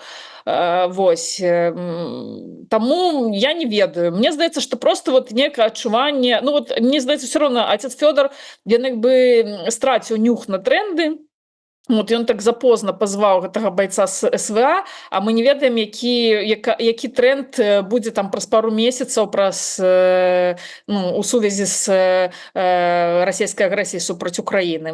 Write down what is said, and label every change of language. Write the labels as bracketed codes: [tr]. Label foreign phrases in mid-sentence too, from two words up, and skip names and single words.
[be] Вось. Таму я не ведаю. Мне здаецца, што просто вот некае адчуванне, ну вот мне здаецца, [ru] все равно [be] отец Фёдор, ён як бы страціў нюх на тренды. Вот ён так запозна пазваў гэтага байца з СВА, а мы не ведаем, які тренд будзе там праз пару месяцаў ну, у сувязі з расійскай агрэсіяй супраць Украіны.